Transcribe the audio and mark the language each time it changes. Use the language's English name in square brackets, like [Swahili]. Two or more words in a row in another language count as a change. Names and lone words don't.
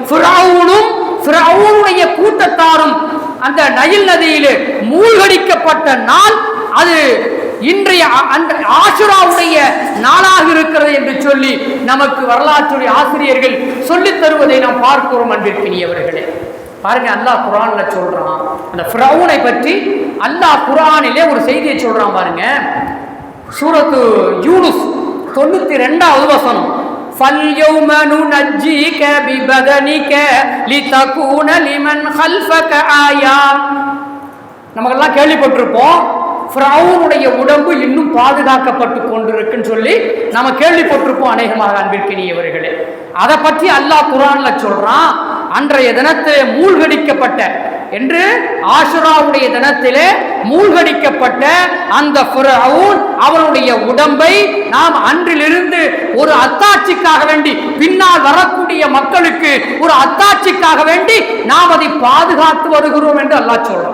[Tamil] ஃபிரௌனுடைய கூட்டத்தாரும் அந்த நைல் நதியிலே மூழ்கடிக்கப்பட்ட நாள் அது இன்றைய அந்த ஆஷுராவுடைய நாளாக இருக்கிறது என்று சொல்லி நமக்கு வரலாற்றுடைய ஆசிரியர்கள் சொல்லித் தருவதை நாம் பார்க்கிறோம். அன்பிற்கினியவர்களே, பாருங்க, அல்லாஹ் குர்ஆன்ல சொல்றான். அந்த ஃபிரௌனை பற்றி அல்லாஹ் குர்ஆனிலே ஒரு செய்தியை சொல்றான். பாருங்க, சூரத்து யூனுஸ் 92வது வசனம். [Arabic] فَالْيَوْمَ نُنَجِّيكَ بِبَدَنِكَ لِتَكُونَ لِمَنْ خَلْفَكَ آيَةً. [Tamil] நமக்கெல்லாம் கேள்விப்பட்டிருப்போம், ஃபிரௌனுடைய உடம்பு இன்னும் பாதுகாக்கப்பட்டு கொண்டிருக்குன்னு சொல்லி நம்ம கேள்விப்பட்டிருப்போம் அநேகமாக. அன்பிற்கினியவர்களே, அதை பற்றி அல்லாஹ் குர்ஆன்ல சொல்றான். அன்றைய தினத்திலே மூழ்கடிக்கப்பட்ட என்று ஆஷுராவுடைய தினத்திலே மூழ்கடிக்கப்பட்ட அந்த ஃபிரௌன் அவனுடைய உடம்பை நாம் அன்றிலிருந்து ஒரு அத்தாட்சிக்காக வேண்டி, பின்னால் வரக்கூடிய மக்களுக்கு ஒரு அத்தாட்சிக்காக வேண்டி நாம் அதை பாதுகாத்து வருகிறோம் என்று அல்லாஹ் சொல்றான்.